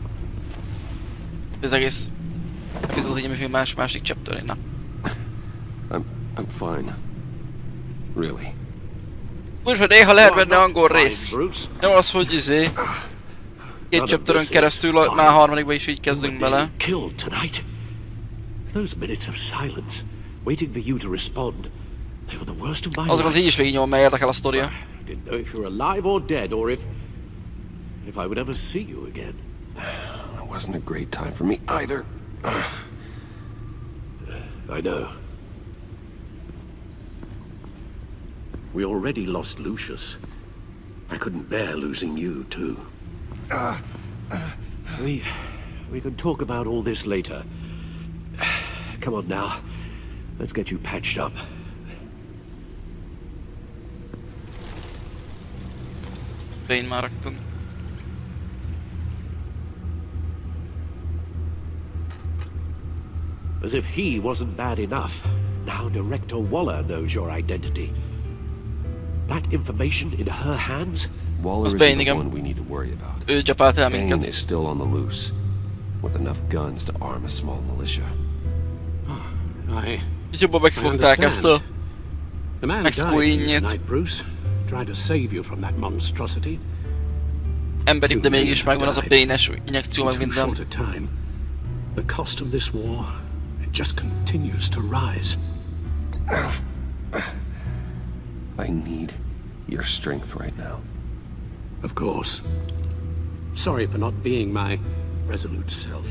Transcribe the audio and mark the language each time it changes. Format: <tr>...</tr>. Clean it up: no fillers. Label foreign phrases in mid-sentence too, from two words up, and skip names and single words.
<hu>Az egész epizódot nyomjuk végig másik chapter-én, na.</hu> <en>I'm fine. Really.</en> <hu>Úgyhogy néha lehet benne angol rész. Nem az, hogy izé... Két chapteren keresztül már a harmadikban is így kezdünk bele.</hu> <en>Killed tonight. Those minutes of silence, waiting for you to respond, they were the worst of my life.</en> <hu>Azokat így is végignyomom, mert érdekel a sztoria.</hu> <en>I didn't know if you're alive or dead, or if I would ever see you again. It wasn't a great time for me either. I know. We already lost Lucius. I couldn't bear losing you, too. We can talk about all this later. Come on now. Let's get you patched up.</en> <hu>Bane már rögtön.</hu> <en>As if he wasn't bad enough. Now Director Waller knows your identity. That information in her hands? Waller isn't the one we need to worry about.</en> <hu>Ő gyapált el</hu> <en>Bane</en> <hu>minket.</hu> <en>is still on the loose, with enough guns to arm a small militia.</en> <hu>Itt jobban megfogták ezt a Mexico innyét.</hu> <en>Bruce, trying to save you from that monstrosity.</en> <hu>Emberibb, de mégis megvan az a Bane-es injekció, meg minden.</hu> <en>The cost of this war, it just continues to rise. I need your strength right now. Of course. Sorry for not being my resolute self.</en>